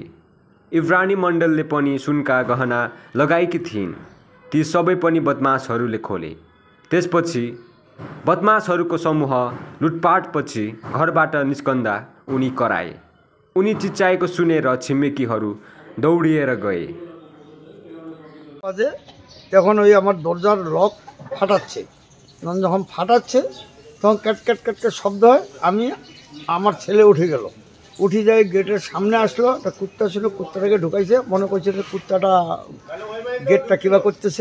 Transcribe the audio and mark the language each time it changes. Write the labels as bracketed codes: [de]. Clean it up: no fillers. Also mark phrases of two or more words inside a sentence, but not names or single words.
[ne] इब्रानी मण्डलले पनि सुनका गहना लगाएकी थिइन्। ती सबै पनि बदमाशहरूले खोले। त्यसपछि बदमाशहरूको समूह लुटपाटपछि घरबाट निस्कँदा उनी कराए। उनी चिच्चाएको सुनेर छिमेकीहरू दौडिएर गए। [bn] তখন ওই আমার দরজার লক ফাটাচ্ছে, যখন ফাটাচ্ছে তখন ক্যাট ক্যাট ক্যাট ক্যাট শব্দ হয়। আমি আমার ছেলে উঠে গেল, উঠে যায় গেটের সামনে আসলো। একটা কুত্তা ছিল, কুত্তাটাকে ঢুকাইছে, মনে করছে যে কুত্তাটা গেটটা কিবা করতেছে।